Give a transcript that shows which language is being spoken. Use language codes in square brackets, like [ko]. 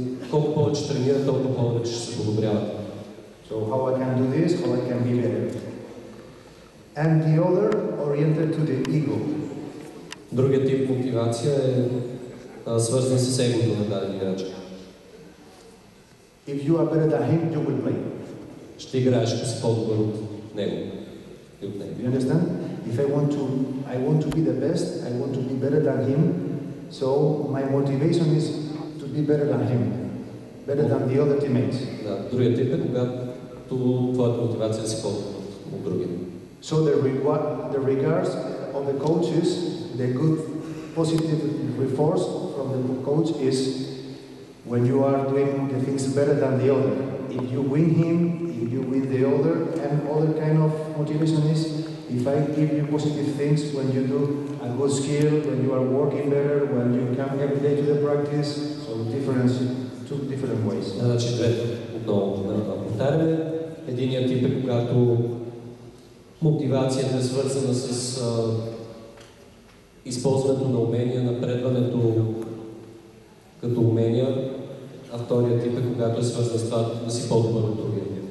[bg] Колко повече тренират, толкова повече ще се подобряват. [en] So how I can do this, how I can be better. And the other oriented to the ego. [bg] Другият тип мотивация е свързан с егото на даден играч. [en] If you are better than him, you will play. [bg] Ще играеш, ако си по-добър от него. [en] You understand? If I want to be the best, I want to be better than him. So my motivation is to be better than him, better than the other teammates. [bg] Да, другият тип е когато твоята мотивация си по-добър от другия. [en] So the regards of the coaches, the good positive reforce from the coach is when you are doing the things better than the other. If you win him, if you win the other, and other kind of motivation is if I give you positive things when you do a good skill, when you are working better, when you come every day to the practice, so two different ways. [bg] Значи двете отново повтаряме. Единият тип е когато мотивацията е свързана с използването на умения, напредването като умения, а вторият тип е когато е свързан с това да си по-добър от другия.